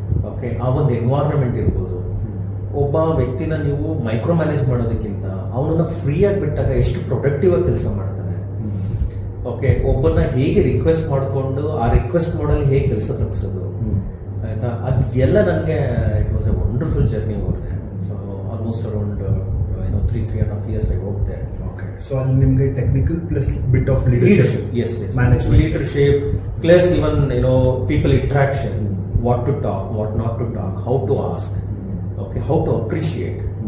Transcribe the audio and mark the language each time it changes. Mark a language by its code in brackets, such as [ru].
[kn] Okay, ಆ ಒಂದು environment ಇರ್ಬೋದು. ಒಬ್ಬ ವ್ಯಕ್ತಿನ ನೀವು ಮೈಕ್ರೋ ಮ್ಯಾನೇಜ್ ಮಾಡೋದಕ್ಕಿಂತ ಅವನನ್ನ ಫ್ರೀ ಆಗಿ ಬಿಟ್ಟಾಗ ಎಷ್ಟು ಪ್ರೊಡಕ್ಟಿವ್ ಆಗಿ ಕೆಲಸ ಮಾಡ್ತಾನೆ. ಓಕೆ, ಒಬ್ಬನ ಹೇಗೆ ರಿಕ್ವೆಸ್ಟ್ ಮಾಡಿಕೊಂಡು ಆ ರಿಕ್ವೆಸ್ಟ್ ಮಾಡಲ್ಲಿ ಹೇಗೆ ಕೆಲಸ ತಗ್ಸೋದು, ಆಯ್ತಾ, ಅದೆಲ್ಲ ನನಗೆ [en] It was a wonderful journey over there. So almost around 3.5 years I worked there. Okay, so [kn] ಅಲ್ಲಿ ನಿಮಗೆ [en] Technical plus bit of leadership. Yes, management, leadership, plus even people interaction, what to talk, what not to talk, how to ask, okay, how to appreciate.